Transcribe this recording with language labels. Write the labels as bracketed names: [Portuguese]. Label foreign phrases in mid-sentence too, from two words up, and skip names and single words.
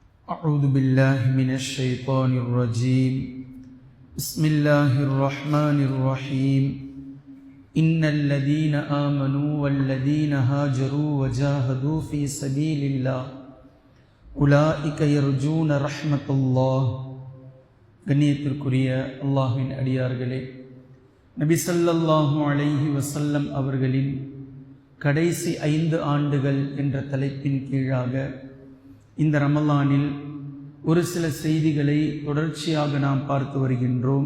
[Arabic] أعوذ بالله من الشيطان الرجيم بسم الله الرحمن الرحيم إن الذين آمنوا والذين هاجروا وجاهدوا في سبيل الله أولئك يرجون رحمة الله [Tamil] கண்ணியத்திற்குரிய அல்லாஹ்வின் அடியார்களே, நபி [Arabic] صلى الله عليه وسلم [Tamil] அவர்களின் கடைசி 5 ஆண்டுகள் என்ற தலைப்பின் கீழாக இந்த ரமலானில் ஒரு சில செய்திகளை தொடர்ச்சியாக நாம் பார்த்து வருகின்றோம்.